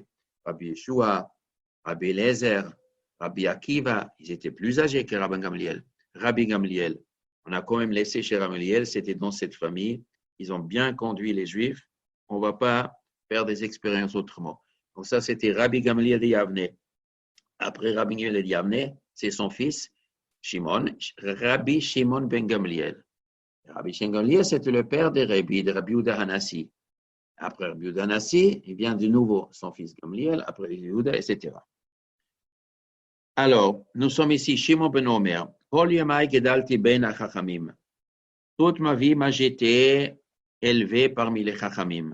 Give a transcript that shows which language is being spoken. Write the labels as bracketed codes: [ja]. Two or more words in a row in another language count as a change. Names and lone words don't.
[fr] Rabbi Yeshua, Rabbi Eliezer, Rabbi Akiva, ils étaient plus âgés que Rabbi Gamliel. Rabbi Gamliel, on a quand même laissé chez Rabbi Gamliel, c'était dans cette famille. Ils ont bien conduit les Juifs. On ne va pas faire des expériences autrement. Donc ça, c'était Rabbi Gamliel de Yavne. Après Rabbi Gamliel de Yavne, c'est son fils, Shimon, Rabbi Shimon ben Gamliel. Rabbi Shimon ben Gamliel, c'était le père de Rabbi Yehuda Hanassi. Après Rabbi Yehuda Hanassi, il vient de nouveau son fils Gamliel, après Yehuda, etc. Alors, nous sommes ici, Shimon ben Omer. Toute ma vie, j'ai été élevé parmi les Chachamim.